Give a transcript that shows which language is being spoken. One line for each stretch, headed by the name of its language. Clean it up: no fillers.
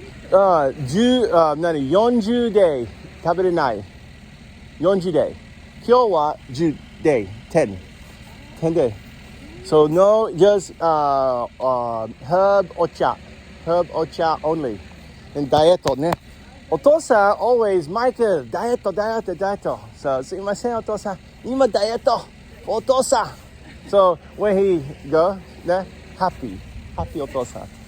English: 40 day
Japanese: 食べれない。
English: 40 day.
Japanese: 今日は
English: 10 day, 10 day. So no, just herb ocha only. And dieto ね。
Japanese: お父さん
English: always
Japanese: Michael ダイエット。 So すいませんお父さん。今ダイエット。お父さん。
English: So when he go ね happy お父さん。